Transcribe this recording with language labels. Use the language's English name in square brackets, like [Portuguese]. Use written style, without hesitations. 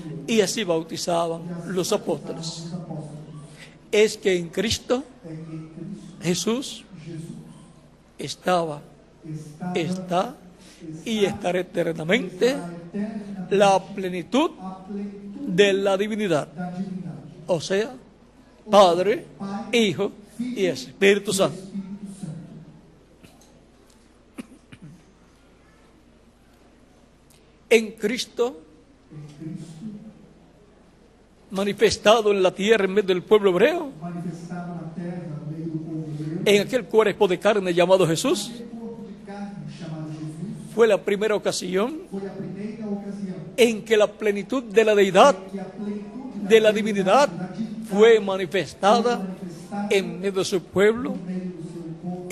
[Spanish] Y así bautizaban los apóstoles. Es que en Cristo Jesús estaba, está y estará eternamente la plenitud de la divinidad, o sea, Padre, Hijo y Espíritu Santo. En Cristo, manifestado en la tierra en medio del pueblo hebreo, [Portuguese] manifestado na terra, no meio do povo hebreu, [Spanish] en aquel cuerpo de carne llamado Jesús, [Portuguese] corpo de carne chamado Jesus, [Spanish] fue la primera ocasión [Portuguese] foi a primeira ocasião [Spanish] en que la plenitud de la deidad, [Portuguese] que a plenitude [Spanish] de la divinidad, [Portuguese] da divindade [Spanish] fue manifestada [Portuguese] manifestada [Spanish] en medio de su pueblo [Portuguese] no meio do seu povo